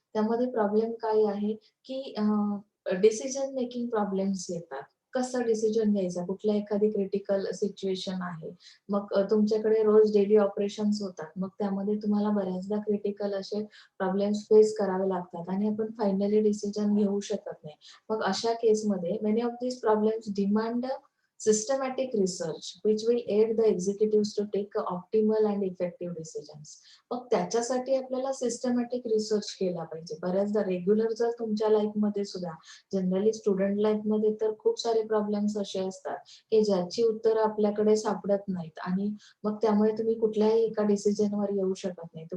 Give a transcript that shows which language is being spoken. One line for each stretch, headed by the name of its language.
Marathi: त्यामध्ये प्रॉब्लेम काय आहे, की डिसिजन मेकिंग प्रॉब्लेम्स येतात. कसं डिसिजन घ्यायचा? कुठल्या एखादी क्रिटिकल सिच्युएशन आहे. मग तुमच्याकडे रोज डेली ऑपरेशन्स होतात. मग त्यामध्ये तुम्हाला बऱ्याचदा क्रिटिकल असे प्रॉब्लेम्स फेस करावे लागतात आणि आपण फायनली डिसिजन घेऊ शकत नाही. मग अशा केसमध्ये
English: Many of these problems demand systematic research which will aid the executives to take optimal and effective decisions.
Marathi: मग त्याच्यासाठी आपल्याला सिस्टमॅटिक रिसर्च केला पाहिजे. बऱ्याचदा रेग्युलर जर तुमच्या लाईफमध्ये सुद्धा जनरली स्टुडंट लाईफमध्ये तर खूप सारे प्रॉब्लेम्स असे असतात की ज्याची उत्तरं आपल्याकडे सापडत नाहीत आणि मग त्यामुळे तुम्ही कुठल्याही एका डिसिजनवर येऊ शकत नाही.